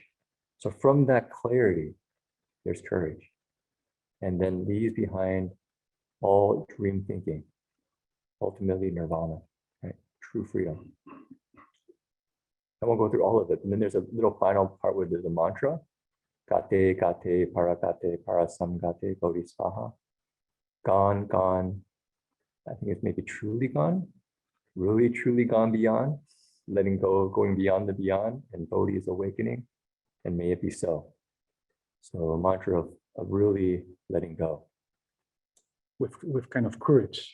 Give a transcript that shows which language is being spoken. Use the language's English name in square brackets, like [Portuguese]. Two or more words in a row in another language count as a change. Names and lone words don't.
[English] So from that clarity, there's courage. And then leaves behind all dream thinking, ultimately nirvana, right? True freedom. I won't go through all of it. And then there's a little final part where there's a mantra. [Sanskrit] Gate, gate, paragate, parasamgate, bodhisvaha. [English] Gone, gone. I think it's maybe truly gone. Really, truly gone beyond. Letting go, going beyond the beyond. And bodhi is awakening. And may it be so. So a mantra of really letting go. With kind of courage.